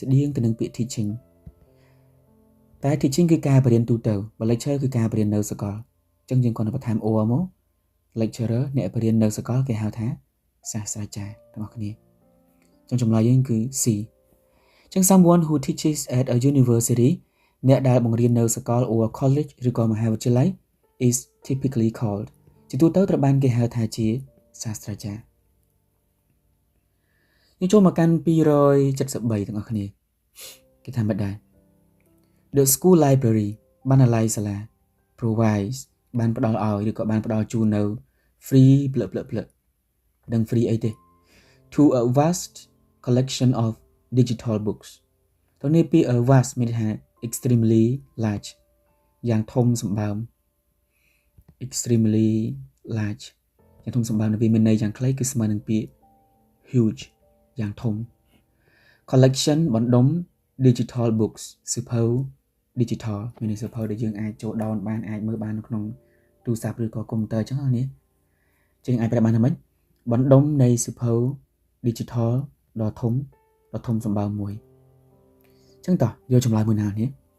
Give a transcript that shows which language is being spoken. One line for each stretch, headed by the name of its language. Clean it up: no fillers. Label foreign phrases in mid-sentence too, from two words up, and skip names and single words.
Khmer: ស្តៀងទៅនឹងពាក្យ teaching តែ teaching គឺការបរៀនទូទៅបើ lecture គឺការបរៀននៅសាកលអញ្ចឹងយើងគ្រាន់តែបន្ថែម or មក lecturer អ្នកបរៀននៅសាកលគេហៅថាសាស្ត្រាចារ្យទាំងអស់គ្នាអញ្ចឹងចម្លើយយើងគឺ C អញ្ចឹង
English: someone who teaches at a university
Khmer: អ្នកដែលបង្រៀននៅសាកល
English: or college
Khmer: ឬក៏មហាវិទ្យាល័យ
English: is typically called
Khmer: ជាទូទៅត្រូវបានគេហៅថាជាសាស្ត្រាចារ្យ យើងចូលមកកាន់273ទាំងអស់គ្នាគេថាមិនដែរ
English: The school library
Khmer: បណ្ណាល័យសាលា provides បានផ្ដល់ឲ្យឬក៏បានផ្ដល់ជូននៅ free ដឹង free អីទេ
English: to a vast collection of digital books
Khmer: តើនេះពី
English: a vast
Khmer: មានថា
English: extremely large
Khmer: យ៉ាងធំសម្បើម
English: extremely large
Khmer: យ៉ាងធំសម្បើមនៅវាមានន័យយ៉ាងខ្លីគឺស្មើនឹងពាក្យ huge យ៉ាងធំ collection បណ្ដុំ
English: digital books
Khmer: សៀវភៅ digital មានសៀវភៅដែលយើងអាចចូល down បានអាចមើលបាននៅក្នុងទូរស័ព្ទឬក៏កុំព្យូទ័រអញ្ចឹងនេះជាងអាចប្រាប់បានថាម៉េចបណ្ដុំនៃសៀវភៅ digital ដ៏ធំសម្បើមមួយអញ្ចឹងតោះយកចម្លើយមួយណានេះ